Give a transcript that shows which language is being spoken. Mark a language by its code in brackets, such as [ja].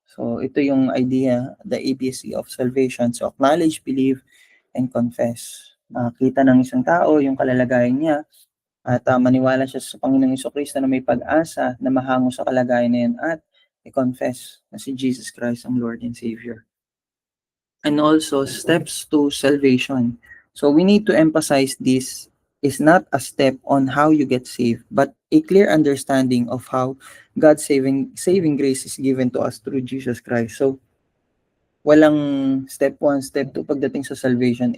[en] So, [tl] ito yung [en] idea, the ABC of salvation. So, acknowledge, believe, and confess. [tl] Makita ng isang tao yung kalalagayan niya, at maniwala siya sa Panginoong Jesucristo na may pag-asa na mahango sa kalagayan na yan at i-confess na si Jesus Christ ang [en] Lord and Savior. And also, steps to salvation. So we need to emphasize this is not a step on how you get saved, but a clear understanding of how God's saving grace is given to us through Jesus Christ. [tl] So, walang step 1, step 2 pagdating sa salvation.